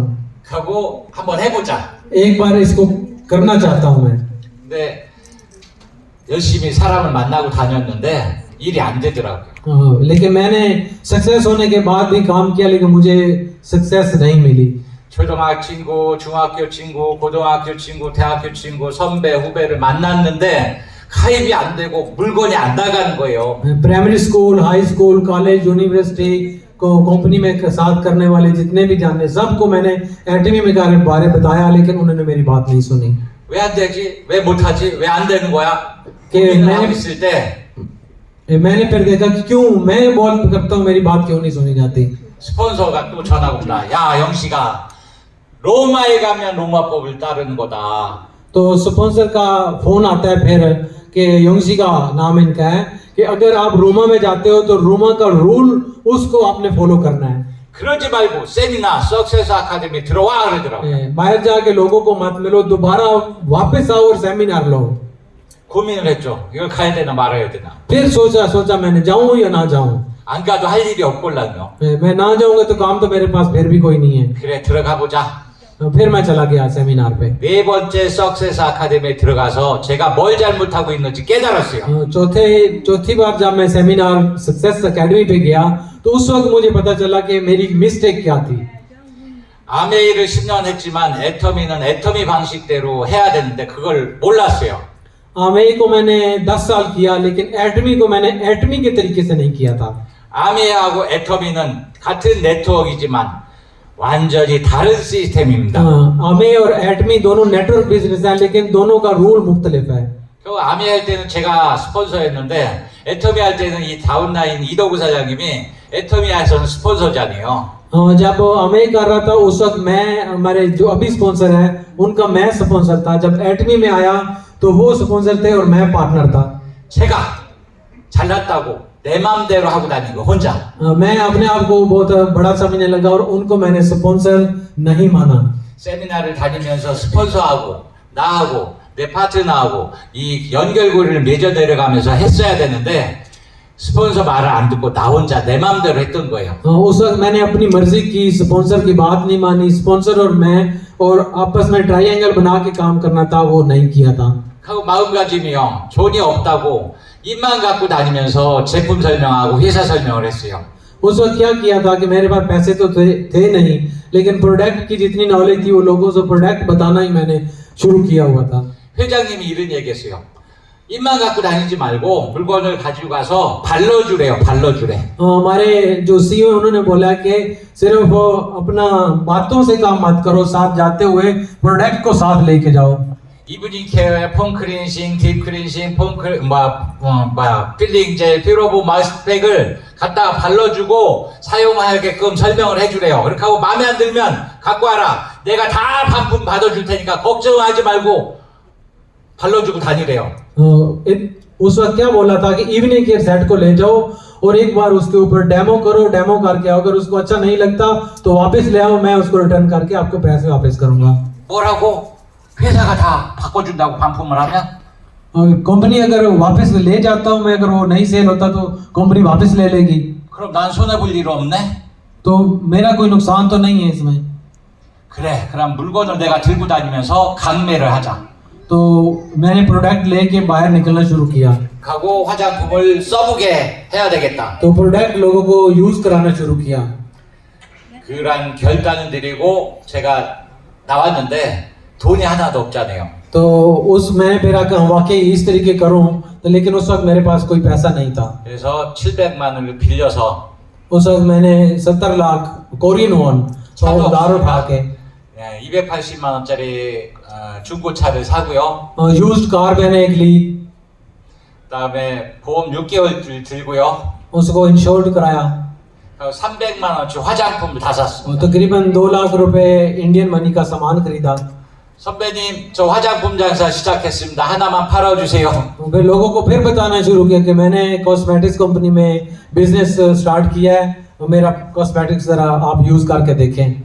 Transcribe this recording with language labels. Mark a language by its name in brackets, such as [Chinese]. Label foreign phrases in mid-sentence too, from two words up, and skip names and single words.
[Korean] 하고 한번 해보자. [Hindi] एक बार इसको करना चाहता हूँ मैं। [Korean] 근데 열심히 사람을 만나고 다녔는데 일이 안 되더라고요. [Hindi] लेकिन मैंने सक्सेस होने के बाद भी काम किया, लेकिन मुझे सक्सेस नहीं मिली। [Korean] 초등학교 친구, 중학교 친구, 고등학교 친구, 대학교 친구, 선배, 후배를 만났는데 가입이 안 되고 물건이 안 나가는 거예요. [English] primary school, high school, college, university [Hindi] को कंपनी में साथ करने वाले जितने भी जाने सबको मैंने एटमी में बारे बताया, लेकिन उन्होंने मेरी बात नहीं सुनी। [Korean] 왜 안 되지? 왜 못하지? 왜 안 되는 거야? [Hindi] कि [Korean] 고민을 있을 때 [Hindi] मैंने फिर देखा कि क्यों मैं बहुत करता हूँ, मेरी बात क्यों नहीं सुनी जाती। [Korean] 스폰서가 또 전화가 온다. 야 영식아, 로마에 가면 로마법을 따르는 거다. [Hindi] तो स्पॉन्सर का फोन आता है फिर कि योंगशी का नाम इनका है कि अगर आप रोमा में जाते हो तो रोमा का रूल उसको आपने फॉलो करना है। [Korean] 그러지 말고 세미나 सक्सेस 아카데미 들어와 그러더라고. [Hindi] बाहर जाके लोगों को मत मिलो, दोबारा वापस आओ और सेमिनार लो। [Korean] 고민을 했죠. 이걸 가야 되나 말아야 되나. [Hindi] फिर सोचा मैं जाऊं या ना जाऊं। [Korean] 안 가도 할 일이 없걸랑요. [Hindi] मैं ना जाऊंगा तो काम तो मेरे पास फिर भी कोई नहीं है। [Korean] 그래 들어가 보자. [Hindi] फिर मैं चला गया सेमिनार पे। [Korean] 네 번째 सक्सेस 아카데미에 들어가서 제가 뭘 잘못하고 있는지 깨달았어요. [Hindi] चौथी बार जब मैं सेमिनार सक्सेस एकेडमी पे गया तो उस वक्त मुझे पता चला कि मेरी मिस्टेक क्या थी। [Korean] 아메이를 10년 했지만 애터미는 애터미 방식대로 해야 되는데 그걸 몰랐어요. [Hindi] आमेई को मैंने 10 साल किया, लेकिन एटमी को मैंने एटमी के तरीके से नहीं किया था। [Korean] 아메이하고 애터미는 같은 네트워크이지만 완전히 다른 시스템입니다. [Hindi] आमेई और एटमी दोनों [English] network business [Hindi] है, लेकिन दोनों का रूल मुख्तलिफ है। [Korean] 그 아메이 할 때는 제가 스폰서였는데 애터미 할 때는 이 다운라인 이덕우 사장님이 애터미에서는 스폰서잖아요. [Hindi] जब अमेई कर रहा था उस वक्त मैं, हमारे जो अभी स्पॉन्सर है उनका मैं स्पॉन्सर था। जब एटमी में आया तो वो स्पॉन्सर थे और मैं पार्टनर था। [Korean] 제가 잘났다고 내 마음대로 하고 다니고 혼자. [Hindi] मैं अपने आप को बहुत बड़ा समझने लगा और उनको मैंने स्पॉन्सर नहीं माना। [Korean] 세미나를 다니면서 스폰서하고 나하고 내 파트너하고 이 연결고리를 맺어 내려가면서 했어야 되는데 스폰서 말을 안 듣고 나 혼자 내 마음대로 했던 거예요. [Hindi] उस वक्त मैंने अपनी मर्जी की, स्पॉन्सर की बात नहीं मानी। स्पॉन्सर और मैं और आपस में ट्रायंगल बना के काम करना था, वो नहीं किया था। [Korean] 하고 마음가짐이요. 돈이 없다고 입만 갖고 다니면서 제품 설명하고 회사 설명을 했어요. [Hindi] उस वक्त क्या किया था कि मेरे पास पैसे तो थे नहीं, लेकिन प्रोडक्ट की जितनी नॉलेज थी वो लोगों से प्रोडक्ट बताना ही मैंने शुरू किया हुआ था। [Korean] 회장님이 이런 얘기했어요. 입만 갖고 다니지 말고 물건을 가지고 가서 발라주래요. 발라주래. [Hindi] हमारे जो सीईओ उन्होंने बोला कि सिर्फ अपना बातों से काम मत करो, साथ जाते हुए प्रोडक्ट को साथ लेके जाओ। [Korean] 이브닝 케어에 폼 클린싱, 딥 클린싱, 필링 젤, 피로보 마스크팩을 갖다가 발라주고 사용하게끔 설명을 해주래요. 그렇게 하고 마음에 안 들면 갖고 와라. 내가 다 반품 받아줄 테니까 걱정하지 말고 발라주고 다니래요. [Hindi] उस वक्त क्या बोला था कि [English] evening care set [Hindi] को ले जाओ और एक बार उसके ऊपर डेमो करो, डेमो करके आओ। अगर उसको अच्छा नहीं लगता तो वापस ले आओ, मैं उसको रिटर्न करके आपको पैसे वापस करूंगा। [Korean] 뭐라고? 회사가 다 바꿔준다고 반품을 하면? [Hindi] कंपनी अगर वापस ले जाता हूं मैं, अगर वो नहीं सेल होता तो कंपनी वापस ले लेगी। [Korean] 그럼 난 손해볼 일 없네? [Hindi] तो मेरा कोई नुकसान तो नहीं है इसमें। [Korean] 그래, 그럼 물건을 내가 들고 다니면서 강매를 하자. [Hindi] तो मैंने प्रोडक्ट लेके बाहर निकलना शुरू किया। [Korean] 하고 화장품을 써보게 해야 되겠다. [Hindi] तो प्रोडक्ट लोगों को यूज कराना शुरू किया। [Korean] 그런 결단을 드리고 제가 나왔는데 돈이 하나도 없잖아요. [Hindi] तो उस मैंने फिर वाकई इस तरीके करूं, तो लेकिन उस वक्त मेरे पास कोई पैसा नहीं था। [Korean] 그래서 700만 원을 빌려서 [Hindi] उस वक्त मैंने 70 लाख [English] Korean won [Hindi] उधार उठा के [Korean] 280만 원짜리 중고차를 사고요. [English] used car [Hindi] मैंने एक ली, [Korean] 그다음에 보험 6개월 들고요. [Hindi] उसको इंश्योर्ड कराया। [Korean] 300만 원치 화장품을 다 샀습니다. [Hindi] तकरीबन 2 लाख रुपए [English] Indian money [Hindi] का सामान खरीदा। [Korean] 선배님, 저 화장품 장사 시작했습니다. 하나만 팔아주세요. [Hindi] फिर लोगों को फिर बताना शुरू किया कि मैंने [English] cosmetics company [Hindi] में [English] business start [Hindi] किया है, मेरा कॉस्मेटिक्स जरा आप यूज करके देखें।